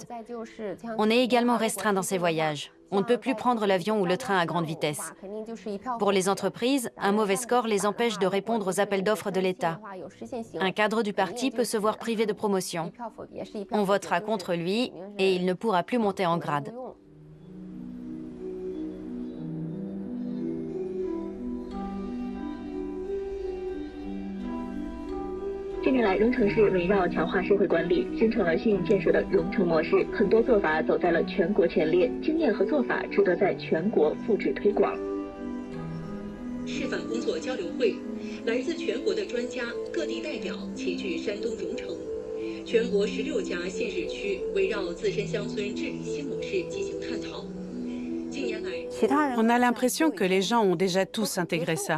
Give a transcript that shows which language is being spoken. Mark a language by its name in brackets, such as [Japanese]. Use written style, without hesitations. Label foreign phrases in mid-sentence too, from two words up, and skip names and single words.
[French] On est également restreint dans ces voyages. On ne peut plus prendre l'avion ou le train à grande vitesse. Pour les entreprises, un mauvais score les empêche de répondre aux appels d'offres de l'État. Un cadre du parti peut se voir privé de promotion. On votera contre lui et il ne pourra plus monter en grade. [Chinese] 近年来，荣成市围绕强化社会管理，形成了信用建设的荣成模式，很多做法走在了全国前列，经验和做法值得在全国复制推广。示范工作交流会，来自全国的专家、各地代表齐聚山东荣成，全国16家县市区围绕自身乡村治理新模式进行探讨。近年来， [French] On a l'impression que les gens ont déjà tous intégré ça.